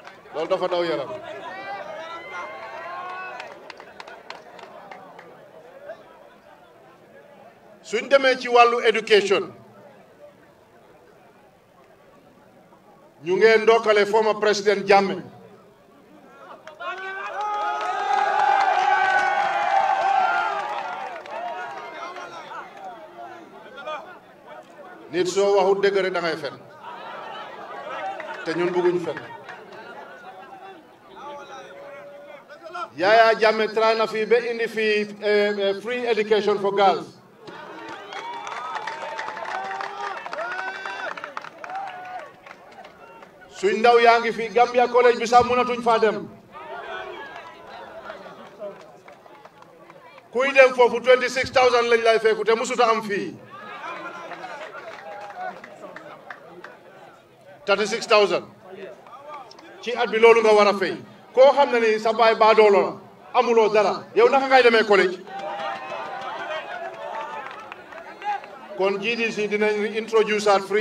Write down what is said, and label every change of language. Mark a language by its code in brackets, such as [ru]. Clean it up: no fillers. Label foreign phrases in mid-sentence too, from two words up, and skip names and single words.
[wo] loolu dafa daw yaram suñ demee ci wàllu education ñu ngee ndokkale former président Jammeh nit soo waxut dëgg rek da ngay fen te ñun bëgguñ fen Yaya Jammeh try na fii ba indi fii [en] free education for girls [wo] suñ ndaw yaa ngi fii Gambia college bi sax mënatuñ faa dem kuy dem foofu 26,000 lañ lay fekku te musuta am fii 36,000 ci at bi loolu nga war a fay koo xam ne ni sa baay baadoolo la amuloo dara yow naka ngay demee college kon GDC dinañ [en] introduce our free